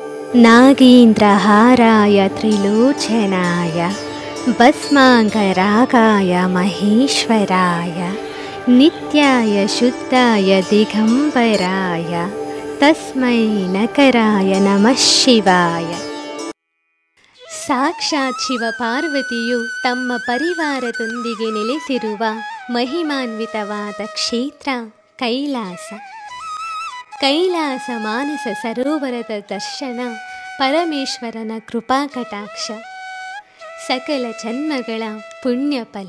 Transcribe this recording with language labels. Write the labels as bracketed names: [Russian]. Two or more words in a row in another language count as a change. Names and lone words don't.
[Sanskrit] नागेन्द्रहाराय त्रिलोचनाय भस्माङ्गरागाय महेश्वराय नित्याय शुद्धाय दिगंबराय तस्मै नकराय नमः शिवाय. [Kannada] ಸಾಕ್ಷಾತ್ ಶಿವ ಪಾರ್ವತಿಯು ತಮ್ಮ ಪರಿವಾರದೊಂದಿಗೆ ನೆಲೆಸಿರುವ ಮಹಿಮಾನ್ವಿತವಾದ ಕ್ಷೇತ್ರ ಕೈಲಾಸ. ಕೈಲಾಸ ಮಾನಸ ಸರೋವರದ ದರ್ಶನ ಪರಮೇಶ್ವರನ ಕೃಪಾ ಕಟಾಕ್ಷ, ಸಕಲ ಜನ್ಮಗಳ ಪುಣ್ಯಫಲ.